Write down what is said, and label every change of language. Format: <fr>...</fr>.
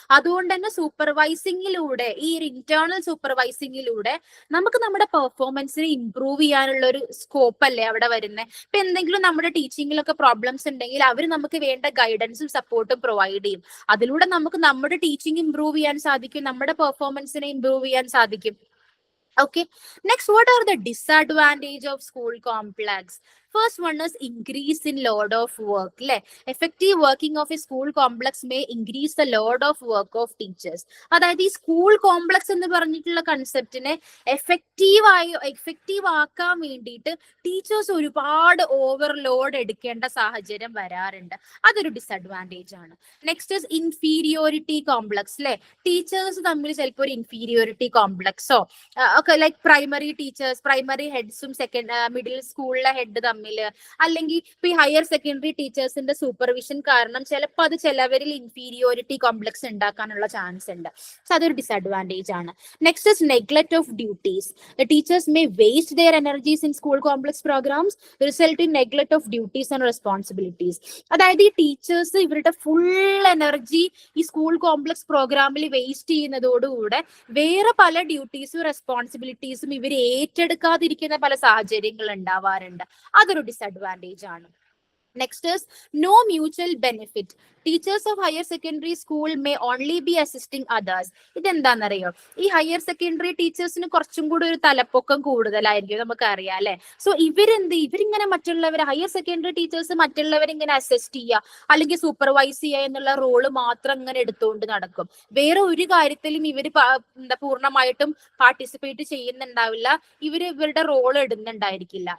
<ml>അതുകൊണ്ട് തന്നെ സൂപ്പർവൈസിങ്ങിലൂടെ, ഈ ഒരു ഇന്റേണൽ സൂപ്പർവൈസിങ്ങിലൂടെ നമുക്ക് നമ്മുടെ പെർഫോമൻസിനെ ഇംപ്രൂവ് ചെയ്യാനുള്ള ഒരു സ്കോപ്പ് അല്ലേ അവിടെ വരുന്നത്. ഇപ്പൊ എന്തെങ്കിലും നമ്മുടെ ടീച്ചിങ്ങിലൊക്കെ പ്രോബ്ലംസ് ഉണ്ടെങ്കിൽ അവർ നമുക്ക് വേണ്ട ഗൈഡൻസും സപ്പോർട്ടും പ്രൊവൈഡ് ചെയ്യും. അതിലൂടെ നമുക്ക് നമ്മുടെ ടീച്ചിങ് ഇംപ്രൂവ് ചെയ്യാൻ സാധിക്കും, നമ്മുടെ പെർഫോമൻസിനെ ഇംപ്രൂവ് ചെയ്യാൻ സാധിക്കും.</ml> <en>Okay, next, what are the disadvantage of school complex? First one is increase in load of work. Effective working of a school complex may increase the load of work of teachers.</en> <ml>അതായത് ഈ school complex എന്ന് പറഞ്ഞിട്ടുള്ള കൺസെപ്റ്റിനെ effective ആക്കാൻ വേണ്ടിയിട്ട് teachers ഒരുപാട് overload എടുക്കേണ്ട സാഹചര്യം വരാറുണ്ട്. അതൊരു ഡിസഡ്വാൻറ്റേജ് ആണ്.</ml> <en>Next is inferiority complex.</en> <ml>Teachers തമ്മിൽ ചിലപ്പോൾ ഒരു ഇൻഫീരിയോറിറ്റി കോംപ്ലക്സോ ഒക്കെ, like primary teachers, primary ഹെഡ്സും middle സ്കൂളിലെ ഹെഡ് തമ്മിൽ, അല്ലെങ്കിൽ ഇപ്പൊ ഈ ഹയർ സെക്കൻഡറി ടീച്ചേഴ്സിന്റെ സൂപ്പർവിഷൻ കാരണം ചിലപ്പോൾ അത് ചിലവരിൽ ഇൻഫീരിയോറിറ്റി കോംപ്ലക്സ് ഉണ്ടാക്കാനുള്ള ചാൻസ് ഉണ്ട്. സോ അതൊരു ഡിസഡ്വാൻറ്റേജ് ആണ്.</ml> <en>Next is neglect of duties. The teachers may waste their energies in school complex programs, result in neglect of duties and responsibilities.</en> <ml>അതായത് ഈ ടീച്ചേഴ്സ് ഇവരുടെ ഫുൾ എനർജി ഈ സ്കൂൾ കോംപ്ലക്സ് പ്രോഗ്രാമിൽ waste ചെയ്യുന്നതോടുകൂടെ വേറെ പല ഡ്യൂട്ടീസും റെസ്പോൺസിബിലിറ്റീസും ഇവർ ഏറ്റെടുക്കാതിരിക്കുന്ന പല സാഹചര്യങ്ങൾ ഉണ്ടാവാറുണ്ട്. അതൊരു ഡിസഡ്വാൻറ്റേജ് ആണ്.</ml> <en>Next is no mutual benefit. Teachers of higher secondary school may only be assisting others.</en> <ml>ഇതെന്താണെന്നറിയോ? ഈ ഹയർ സെക്കൻഡറി ടീച്ചേഴ്സിന് കുറച്ചും കൂടി ഒരു തലപ്പൊക്കം കൂടുതലായിരിക്കും, നമുക്കറിയാം അല്ലെ. സോ ഇവരിങ്ങനെ മറ്റുള്ളവരെ, ഹയർ സെക്കൻഡറി ടീച്ചേഴ്സ് മറ്റുള്ളവരിങ്ങനെ അസിസ്റ്റ് ചെയ്യുക അല്ലെങ്കിൽ സൂപ്പർവൈസ് ചെയ്യുക എന്നുള്ള റോള് മാത്രം ഇങ്ങനെ എടുത്തുകൊണ്ട് നടക്കും. വേറെ ഒരു കാര്യത്തിലും ഇവർ പൂർണ്ണമായിട്ടും പാർട്ടിസിപ്പേറ്റ് ചെയ്യുന്നുണ്ടാവില്ല, ഇവരുടെ റോൾ ഇടുന്നുണ്ടായിരിക്കില്ല.</ml>